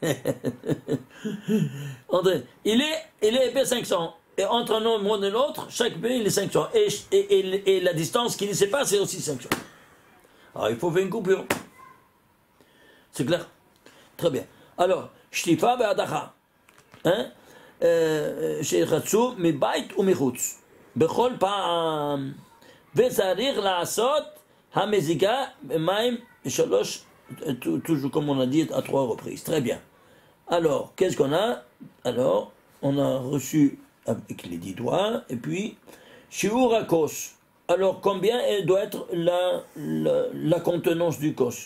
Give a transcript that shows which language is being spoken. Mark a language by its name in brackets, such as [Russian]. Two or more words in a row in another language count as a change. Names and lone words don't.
[French] André, il est épais 500. Et entre un monde et l'autre, chaque pays, il est 500. Et la distance qui les sépare, c'est aussi 500. Alors, il faut faire une coupure. C'est clair? Très bien. Alors, [Hebrew] שטיפה והדחה. [French] Hein? [Hebrew] שירחצו מבית ומחוץ. בכל פעם. וצריך לעשות המזיגה במים 3, [French] toujours comme on a dit, à 3 reprises. Très bien. Alors, qu'est-ce qu'on a? Alors, on a reçu avec les 10 doigts, et puis, [Hebrew] שיעור הכוס. [French] Alors, combien doit être la contenance du kos?